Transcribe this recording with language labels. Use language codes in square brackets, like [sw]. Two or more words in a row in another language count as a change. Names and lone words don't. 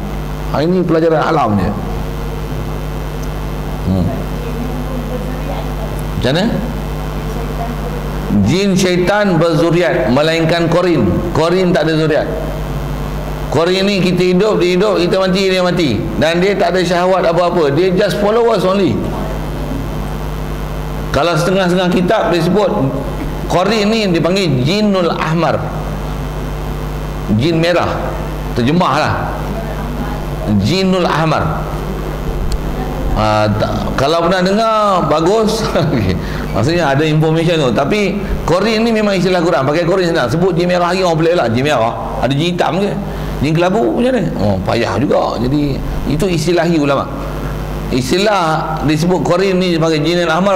[ms] Ini pelajaran alam dia. Macam mana? Jin syaitan berzuriat, melainkan korin. Korin tak ada zuriat. Korin ni kita hidup, dia hidup, kita mati, dia mati, dan dia tak ada syahwat apa-apa, dia [en] just followers only. [ms] Kalau setengah-setengah kitab dia sebut korin ni dipanggil [ar] جن الأحمر, [ms] jin merah, terjemahlah [ar] جن الأحمر. [ms] Kalau pernah dengar bagus. Maksudnya ada information tu. Tapi korin ni memang istilah Quran, pakai korin senang. Sebut jin merah lagi orang boleh lah. Jin merah, ada jin hitam ke, jin kelabu macam mana? Payah juga. Jadi itu istilahi ulama. Istilah disebut korin ni sebagai [ar] جن الأحمر.